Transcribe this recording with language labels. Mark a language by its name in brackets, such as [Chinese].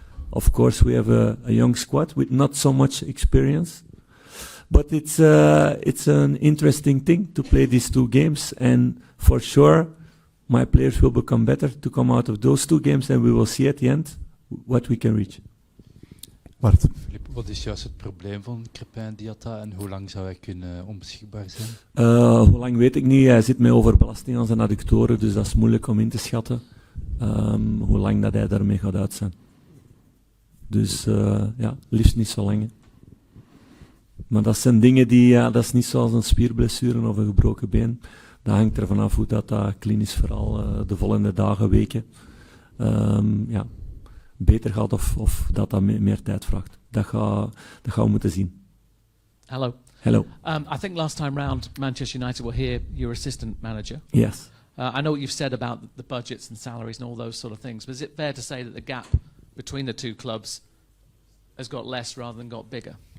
[English] Of course, we have a young squad with not so much experience. But it's an interesting thing to play these two games. And for sure, my players will become better to come out of those two games. And we will see at the end what we can reach. [Dutch] Bart. Filip, wat is juist het probleem van Crepin Diatta en hoe lang zou hij kunnen onbeschikbaar zijn? Hoe lang weet ik niet. Hij zit met overbelasting aan zijn adductoren, dus dat is moeilijk om in te schatten. Hoe lang dat hij daarmee gaat uit zijn. Dus ja, liefst niet zo lang. Hè. Maar dat zijn dingen die, dat is niet zoals een spierblessure of een gebroken been. Dat hangt er vanaf hoe dat klinisch vooral de volgende dagen, weken, ja, beter gaat of dat meer tijd vraagt. Dat gaan we moeten zien. [English] Hello. Hello. I think last time round, Manchester United were here, your assistant manager. Yes. I know what you've said about the budgets and salaries and all those sort of things, but is it fair to say that the gap between the two clubs has got less rather than got bigger?